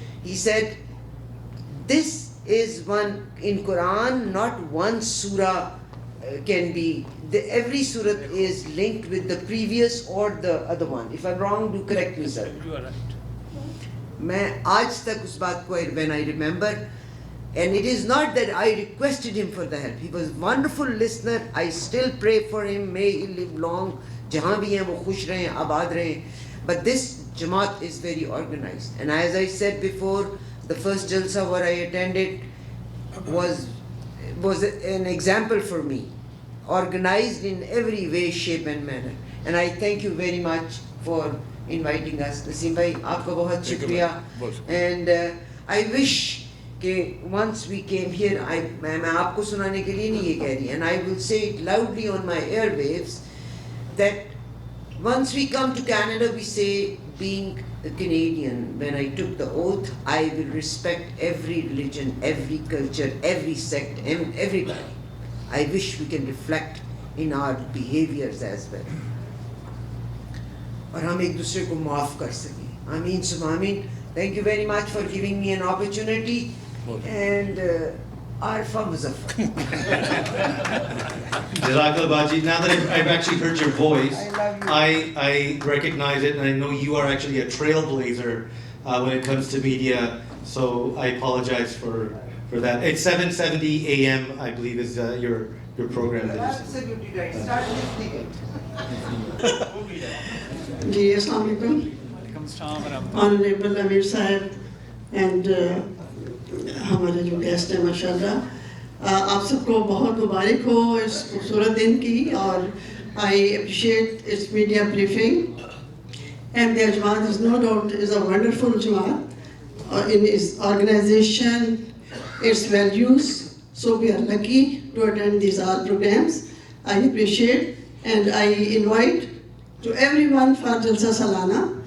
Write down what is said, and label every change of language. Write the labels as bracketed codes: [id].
[en] He said, this is one in Quran, not one surah can be, every surah is linked with the previous or the other one. If I'm wrong, do correct me, sir. You are right. [hi] मैं आज तक उस बात को, [en] when I remember, and it is not that I requested him for the help. He was a wonderful listener. I still pray for him. May he live long. [hi] जहाँ भी हैं वो खुश रहें, आबाद रहें. [en] But this Jamaat is very organized. And as I said before, the first Jalsa where I attended was an example for me. Organized in every way, shape and manner. And I thank you very much for inviting us. [hi] Naseem bhai, aapka bahut shukriya. [en] And I wish that once we came here, [hi] main aapko sunane ke liye nahi ye keh rahi, [en] and I will say it loudly on my airwaves, that once we come to Canada, we say, being a Canadian, when I took the oath, I will respect every religion, every culture, every sect, and everybody. I wish we can reflect in our behaviors as well. [hi] और हम एक दूसरे को माफ कर सकें. [ar] Ameen summa ameen. [en] Thank you very much for giving me an opportunity. And Arfa Muzaffar. [hi] Jazakallah Baji. [en] Now that I've actually heard your voice, I recognize it, and I know you are actually a trailblazer when it comes to media. So I apologize for that. It's 7:70 a.m. I believe is your program. Absolutely right. Start listening it. [hi] जी अस्सलाम वालेकुम. [en] Honorable Amir Sahib and [hi] हमारे जो guest हैं माशाल्लाह, आप सबको बहुत मुबारक हो इस खूबसूरत दिन की. [en] और I appreciate its media briefing. And the Jamaat is no doubt is a wonderful Jamaat in its organization, its values. So we are lucky to attend these all programs. I appreciate and I invite to everyone for Jalsa Salana.